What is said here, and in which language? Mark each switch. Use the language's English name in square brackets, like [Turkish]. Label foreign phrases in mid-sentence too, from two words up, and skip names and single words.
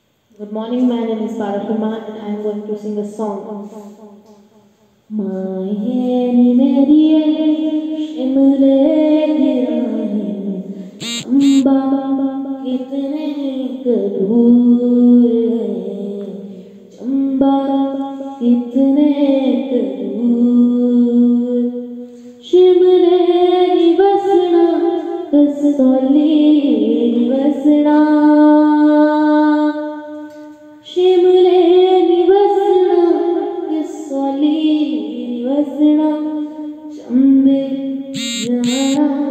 [English] Good morning, my name is Parakrama and I am going to sing a song. [Hindi] मायेनी मेरिये शिमले दिराहे अम्बा कितने दूर है चंबा कितने दूर शिमले निवसना कसौली निवसना शिमले निवसना कसौली निवसना चंबे जाना